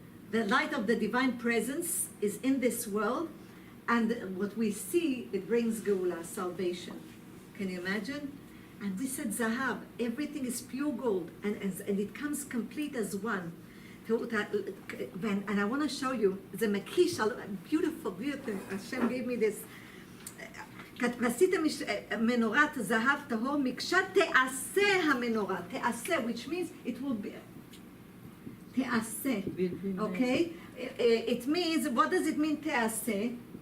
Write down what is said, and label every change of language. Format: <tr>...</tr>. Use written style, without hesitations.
<en>The light of the divine presence is in this world, and what we see, it brings Geulah, salvation. Can you imagine? And this is Zahab. Everything is pure gold, and it comes complete as one. and I want to show you,</en> <he>זה מקיש,</he> <en>beautiful, beautiful, Hashem gave me this.</en> <he>ועשיתם מנורת זהב טהור, מקשה תעשה המנורה, תעשה,</he> <en>which means it will be,</en> <he>תעשה, okay?</he> <en>It means, what does it mean תעשה?</en>